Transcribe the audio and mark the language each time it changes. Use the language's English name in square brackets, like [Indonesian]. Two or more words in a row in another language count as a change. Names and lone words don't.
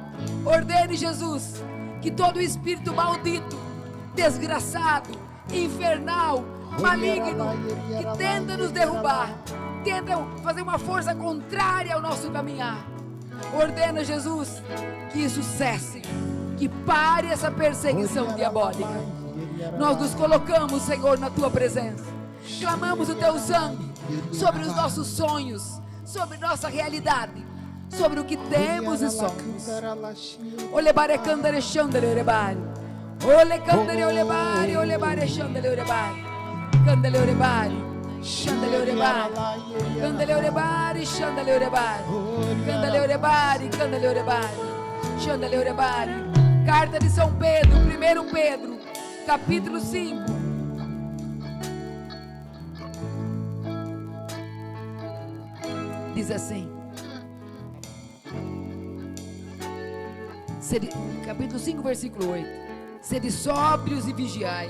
[Portuguese] Ordene, Jesus, que todo espírito maldito, desgraçado, infernal, maligno, que tenta nos derrubar, tenta fazer uma força contrária ao nosso caminhar, ordena, Jesus, que isso cesse, que pare essa perseguição diabólica. Nós nos colocamos, Senhor, na tua presença, clamamos o teu sangue sobre os nossos sonhos, sobre nossa realidade, sobre o que temos e somos. Olebare candere chandere orebare, ole candere olebare, olebare chandere orebare, candele orebare, chandele orebare, candele orebare, chandele orebare, candele orebare, candele orebare, chandele orebare. Carta de São Pedro, 1 Pedro, capítulo 5. Diz assim, capítulo 5, versículo 8: sede sóbrios e vigiai.